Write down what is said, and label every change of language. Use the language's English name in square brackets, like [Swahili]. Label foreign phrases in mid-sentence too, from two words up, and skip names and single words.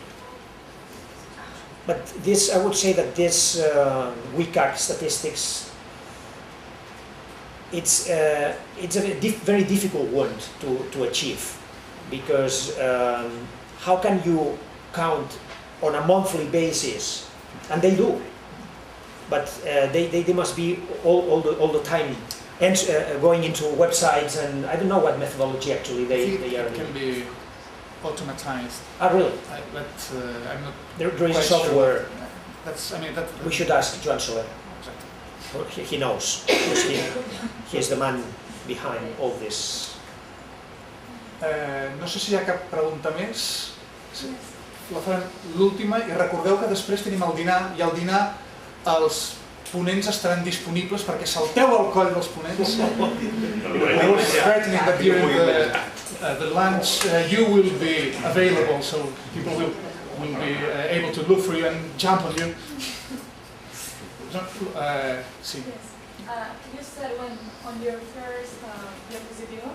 [English] But this, I would say that this WCAG statistics, it's a very difficult one to achieve, because how can you count on a monthly basis, and they do, but they must be all the time going into websites, and I don't know what methodology actually they are. It can be automatized. Ah, really? But I'm not. There is a software. Sure. We should ask Joan Soler. Exactly. He knows, because he is the man behind all this. [Catalan] No sé si hi ha cap pregunta més. Sí. La farem l'última, i recordeu que després tenim el dinar, i al dinar els ponents estaran disponibles perquè salteu al coll dels ponents. [English] I was threatening that during the lunch you will be available, so people will be able to look for you and jump on you. Sí. You said on your first diapositive